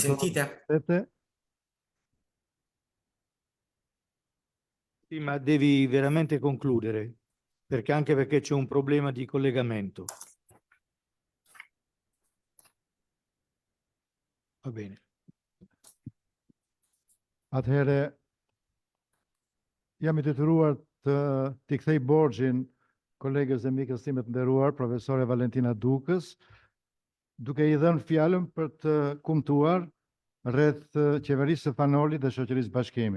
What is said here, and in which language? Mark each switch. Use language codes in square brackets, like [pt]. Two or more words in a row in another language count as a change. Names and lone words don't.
[it] sentite? Sette. Sì, ma devi veramente concludere, anche perché c'è un problema di collegamento. Va bene. [sq] Atëherë, jam I detyruar t'i kthej borxhin kolegës dhe mikës time të nderuar, profesore Valentina Dukës, duke I dhënë fjalën për të kumtuar rreth qeverisë së Fanolit dhe shoqërisë Bashkimi.